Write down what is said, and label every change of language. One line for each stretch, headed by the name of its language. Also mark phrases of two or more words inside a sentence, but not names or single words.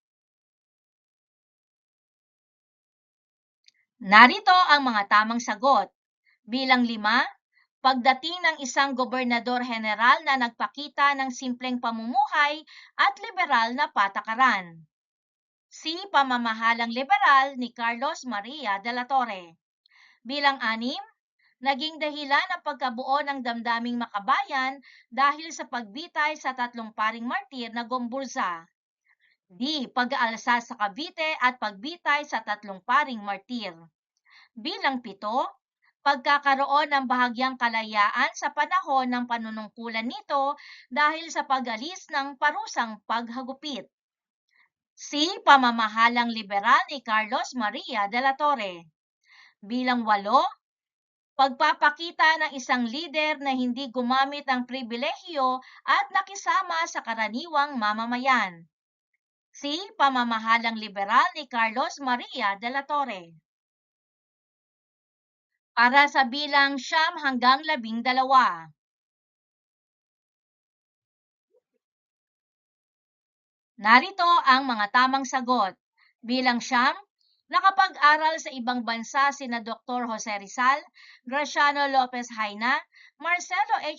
Filipino: Narito ang mga tamang sagot. Bilang 5, pagdating ng isang gobernador-heneral na nagpakita ng simpleng pamumuhay at liberal na patakaran. Si pamamahalang liberal ni Carlos Maria de la Torre. Bilang 6, naging dahilan ng pagkabuo ng damdaming makabayan dahil sa pagbitay sa 3 paring martir na Gomburza. D. Pag-aalsa sa Cavite at pagbitay sa 3 paring martir. Bilang 7, pagkakaroon ng bahagyang kalayaan sa panahon ng panunungkulan nito dahil sa pag-alis ng parusang paghagupit. Si pamamahalang liberal ni Carlos Maria de la Torre. Bilang 8, pagpapakita ng isang lider na hindi gumamit ng pribilehiyo at nakisama sa karaniwang mamamayan. Si pamamahalang liberal ni Carlos Maria de la Torre. Para sa bilang 9 hanggang 12. Narito ang mga tamang sagot. Bilang 9, nakapag-aral sa ibang bansa sina Dr. Jose Rizal, Graciano Lopez Haina, Marcelo H.